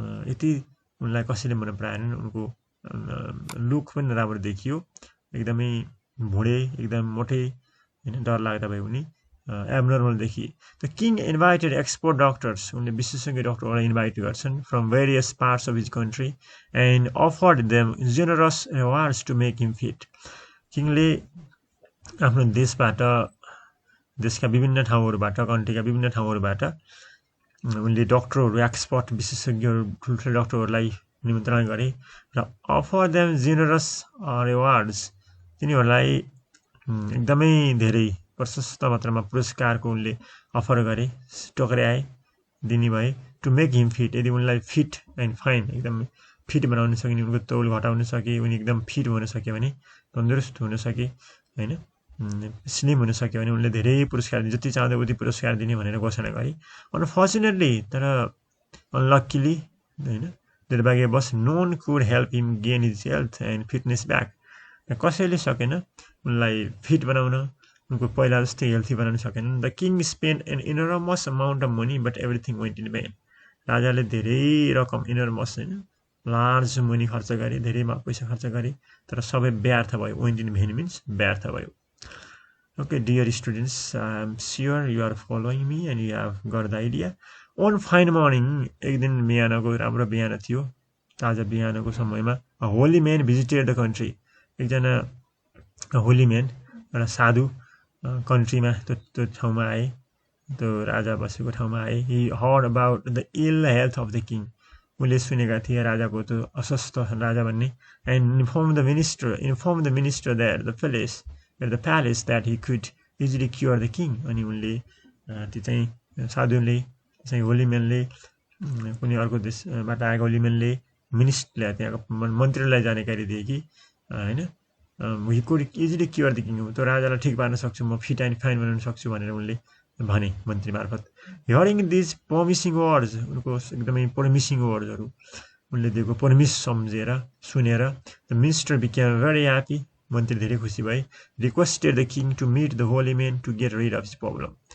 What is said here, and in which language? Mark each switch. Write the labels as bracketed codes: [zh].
[ne] यति उनलाई कसैले मन पराएनन्. उनको लुक पनि राम्रो देखियो, एकदमै भुँडे, एकदम मोटे हैन, डर लाग्दा भयो उनी, एब्नर्मल देखिए. [en] The king invited expert doctors. [ne] उनले विशेषज्ञ डाक्टरहरूलाई इन्भाइट गर्छन् [en] from various parts of his country and offered them generous rewards to make him fit. [ne] किङले आफ्नो देशका विभिन्न ठाउँहरूबाट, कन्ट्रीका विभिन्न ठाउँहरूबाट उनले डाक्टरहरू, एक्सपर्ट विशेषज्ञहरू, ठुल्ठुलो डाक्टरहरूलाई निमन्त्रणा गरे र [en] Offer them generous rewards. [ne] तिनीहरूलाई एकदमै धेरै प्रशस्त मात्रामा पुरस्कारको उनले अफर गरे, टक्र्याए, दिने भए. [en] to make him fit, [ne] यदि उनलाई फिट एन्ड फाइन, एकदम फिट बनाउन सकिने, उनको तौल घटाउन सके, उनी एकदम फिट हुन सक्यो भने, तन्दुरुस्त हुन सके हैन, स्लिम हुन सक्यो भने उनले धेरै पुरस्कार दिने, जति चाहँदा उति पुरस्कार दिने भनेर घोषणा गरे. अनफर्चुनेटली, तर अनलक्किली हैन, [en] दुर्भाग्यवश no one could help him gain his health and fitness back. [ne] कसैले सकेन उनलाई फिट बनाउन, उनको पहिला जस्तै हेल्थी बनाउन सकेन। [en] The king spend an enormous amount of money but everything went in vain. [ne] राजाले धेरै रकम इनरमस होइन लार्ज मनी खर्च गरे, धेरै पैसा खर्च गरे, तर सबै व्यर्थ भयो। [en] went in vain means [ne] व्यर्थ भयो। [en] Okay dear students, I am sure you are following me and you have got the idea. One fine morning, [ne] एक दिन बिहानको राम्रो बिहान थियो, ताजा बिहानको समयमा [en] Holy man visited the country. [ne] एकजना होली म्यान, एउटा साधु कन्ट्रीमा त्यो ठाउँमा आए, त्यो राजा बसेको ठाउँमा आए। [en] He heard about the ill health of the king. [ne] उनले सुनेका थिए राजाको त्यो अस्वस्थ राजा भन्ने। [en] And inform the minister that the palace that he could easily cure the king. [ne] अनि उनले त्यो चाहिँ साधुले चाहिँ होली म्यानले, कुनै अर्को देशबाट आएको होली म्यानले मिनिस्टरलाई, त्यहाँको मन्त्रीलाई जानकारी दिए कि होइन [en] he could easily cure the king, [ne] त्यो राजालाई ठिक पार्न सक्छु, म फिट एन्ड फाइन बनाउन सक्छु भनेर उनले भने मन्त्री मार्फत। [en] hearing these promising words, [ne] उनको एकदमै प्रमिसिङ वर्ड्सहरू उनले दिएको प्रमिस सम्झेर सुनेर [en] the minister became very happy, [ne] मन्त्री धेरै खुसी भए। [en] Requested the king to meet the holy man to get rid of his problem.